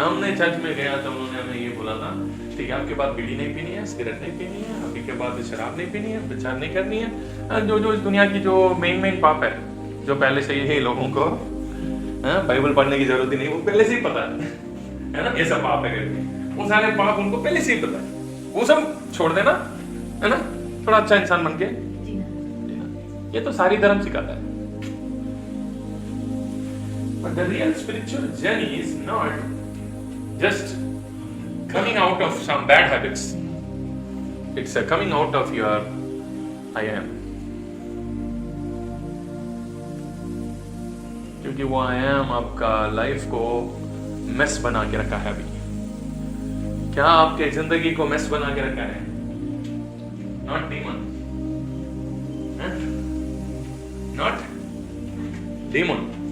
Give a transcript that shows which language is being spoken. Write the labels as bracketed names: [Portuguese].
[Hindi] हमने चर्च में गया तो उन्होंने हमें ये बोला था, ठीक है आपके पास बीड़ी नहीं पीनी है, सिगरेट नहीं पीनी है, अभी के बाद शराब नहीं पीनी है, प्रचार नहीं करनी है, जो इस दुनिया की जो मेन पाप है, जो पहले से ही लोगों को बाइबल पढ़ने की जरूरत ही नहीं, वो पहले से ही पता है ना, ये सब पाप है करके. वो सारे पाप उनको पहले से ही पता है, वो सब छोड़ देना, है ना, थोड़ा अच्छा इंसान बन के जीना। ये तो सारी धर्म सिखाता है। [English] But the real spiritual journey is not just coming out of some bad habits. It's a coming out of your I am. [Hindi] क्योंकि वो I am आपका लाइफ को मेस बना के रखा है। अभी क्या आपके जिंदगी को मेस बना के रखा है? [English] Not demon. Not demon.